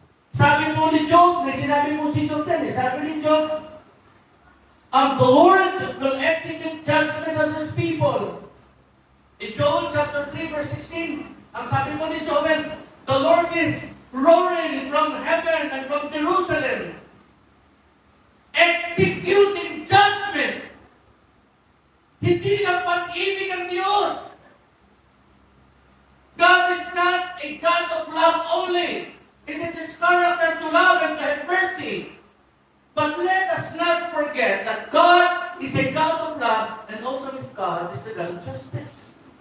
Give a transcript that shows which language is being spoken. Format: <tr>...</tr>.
<tl>Sabi po ni Job, may sinabi po si Job din, sabi ni Job,</tl> <en>the Lord will execute judgment on His people. In Joel chapter 3 verse 16,</en> <tl>ang sabi mo ni Joel,</tl> <en>the Lord is roaring from heaven and from Jerusalem, executing judgment.</en> <tl>Hindi lang pag-ibig ang Diyos.</tl> <en>God is not a God of love only. It is His character to love and to have mercy. But let us not forget that God is a God of love and also His God is the God of justice.</en>